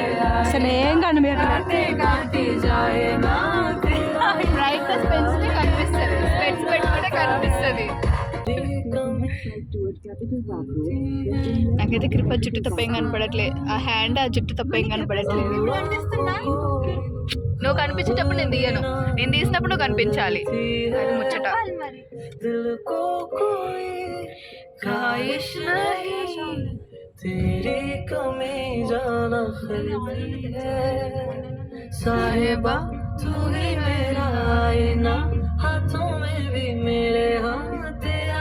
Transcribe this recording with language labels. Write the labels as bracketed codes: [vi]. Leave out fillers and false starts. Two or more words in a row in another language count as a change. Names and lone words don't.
[te] అసలు ఏం కనిపించట్లేదు [hi] काटी जाए ना [te] బ్రైట్నెస్ పెంచితే కనిపిస్తుంది స్పెట్స్ పెట్టుకుంటే కనిపిస్తుంది నాకైతే కృప జుట్టు తప్ప ఏం కనపడట్లేదు ఆ హ్యాండ్ ఆ జుట్టు తప్ప ఏం కనపడట్లేదు నువ్వు కనిపించేటప్పుడు నేను తీయను నేను తీసినప్పుడు నువ్వు కనిపించాలి అది ముచ్చట [hi] साहिबा तू ही मेरा आईना हाथों में भी मेरे हाथ तेरा